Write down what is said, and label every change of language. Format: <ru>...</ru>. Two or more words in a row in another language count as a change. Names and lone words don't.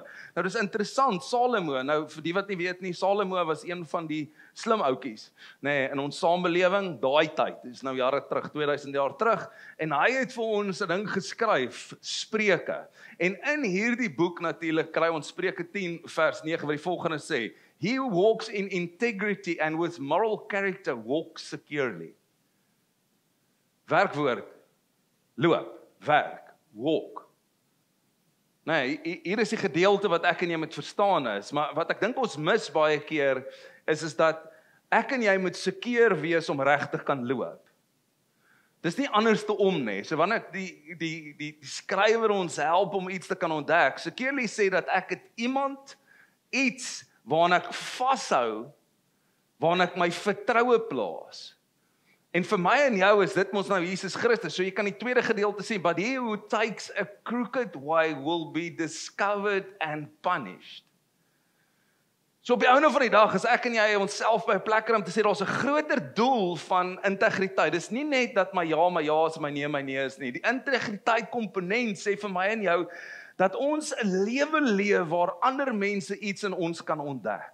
<af>Nou dis interessant, Salomo, nou vir die wat nie weet nie, Salomo was een van die slim ouetjies, nee, in ons samelewing daai tyd, dis nou jare terug, 2000 jaar terug, en hy het vir ons 'n ding geskryf, Spreuke. En in hierdie boek natuurlik kry ons Spreuke 10 vers 9 wat die volgende sê:</af> <en>He who walks in integrity and with moral character walks securely.</en> <af>Werkwoord, loop, werk, walk. Nee, hier is die gedeelte wat ek en jy moet verstaan is, maar wat ek dink ons mis baie keer is dat ek en jy moet seker wees om regtig kan loop. Dis nie anderste om nie. So wanneer die skrywer ons help om iets te kan ontdek, securely sê dat ek het iemand, iets waarna ek vashou, waarna ek my vertroue plaas. En vir my en jou is dit mos nou Jesus Christus. So jy kan die tweede gedeelte sê,</af> <en>but he who takes a crooked way will be discovered and punished.</en> <af>So op die einde van die dag is ek en jy onsself by 'n plek kry om te sê daar's 'n groter doel van integriteit. Dis nie net dat my ja is en my nee is nie. Die integriteit komponent sê vir my en jou dat ons 'n lewe leef waar ander mense iets in ons kan ontdek.</af>